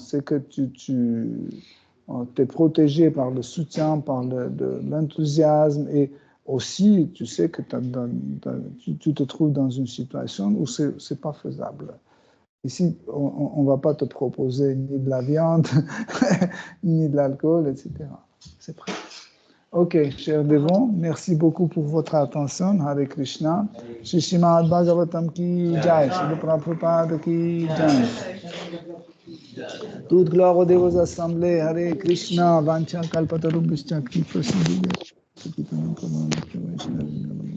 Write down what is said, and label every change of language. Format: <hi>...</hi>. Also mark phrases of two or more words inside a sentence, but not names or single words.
<fr>C'est que tu es protégé par le soutien, par l'enthousiasme et aussi, tu sais que tu te trouves dans une situation où c'est pas faisable. Ici, on ne va pas te proposer ni de la viande, ni de l'alcool, etc. C'est prêt. Ok, chers dévots, merci beaucoup pour votre attention.</fr> <sa>Hare Krishna.</sa> <hi>Shri Srimad Bhagavatam ki jai. Shri Prabhupada ki jai.</hi> <fr>Toute gloire aux dévots assemblés.</fr> <sa>Hare Krishna. Vancha kalpatarubhishcha ki prasidhya.</sa>